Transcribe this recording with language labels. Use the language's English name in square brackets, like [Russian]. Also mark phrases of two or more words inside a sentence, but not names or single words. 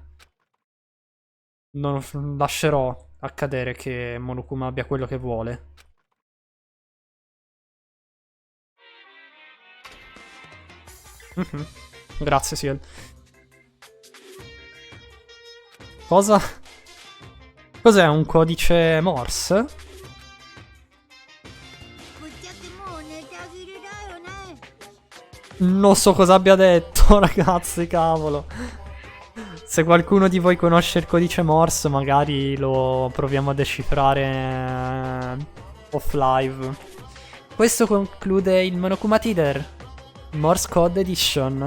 [Italian] Non lascerò accadere che Monokuma abbia quello che vuole. Grazie, Ciel. Cosa? Cos'è, un codice Morse? [Japanese] ぶっちゃけもう寝たきりだよね [Italian] Non so cosa abbia detto, ragazzi, cavolo. Se qualcuno di voi conosce il codice Morse, magari lo proviamo a decifrare [English] off live. [Italian] Questo conclude il Monokuma Teeder Morse Code Edition.